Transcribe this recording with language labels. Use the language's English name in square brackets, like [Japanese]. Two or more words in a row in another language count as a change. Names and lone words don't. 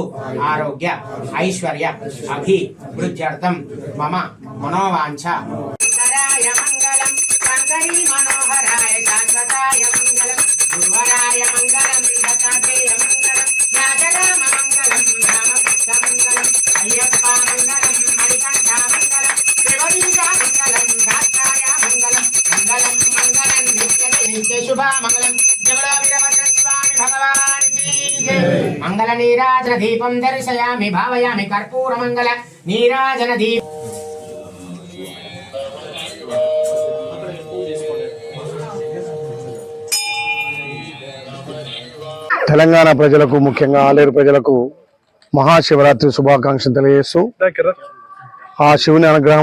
[Sanskrit] आरोग्य ऐश्वर्य अभिवृद्ध्यर्थं मम मनोवांछा मंगलम शंकरी मनोहराय शाश्वताय मंगलम गुरुवराय मंगलम दत्तात्रेय मंगलम राजराम मंगलम रामकृष्ण मंगलम अय्यप्पा मंगलम मणिकंठा मंगलम देवदीशा मंगलम शास्त्राय मंगलम मंगलम मंगलम नित्य शुभा मंगलम जगड़ा वीरभद्रस्वामी [Hindi] भगवान की जय। [Sanskrit] मंगल नीराजन दीपं दर्शयामि भावयामि कर्पूर मंगल नीराजन दीप [Telugu] తెలంగాణ ప్రజలకు, ముఖ్యంగా ఆలేరు ప్రజలకు మహాశివరాత్రి శుభాకాంక్షలు తెలియజేస్తూ, ఆ శివుని అనుగ్రహం